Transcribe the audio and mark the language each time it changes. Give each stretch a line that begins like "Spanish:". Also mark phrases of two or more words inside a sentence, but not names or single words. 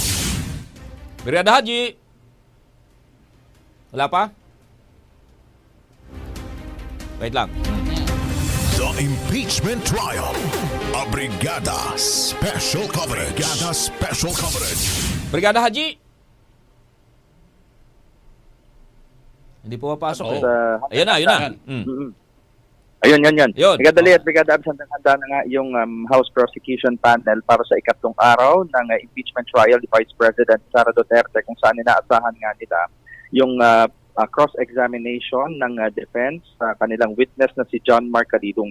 Filipino: Brigada Haji. Wala pa? Wait lang.
English: The Impeachment Trial. A Brigada Special Coverage. Brigada Special Coverage. Brigada Haji.
Filipino: Hindi po mapasok. Ayun na, ayun na. Ayun. Yun. Brigada Lee at Brigada Abs, handa na nga yung House Prosecution Panel para sa ikatlong araw ng
English: impeachment trial
Filipino: ni Vice President Sara Duterte, kung saan inaasahan nga nila yung cross-examination ng defense sa kanilang witness na si John Mark Calidong.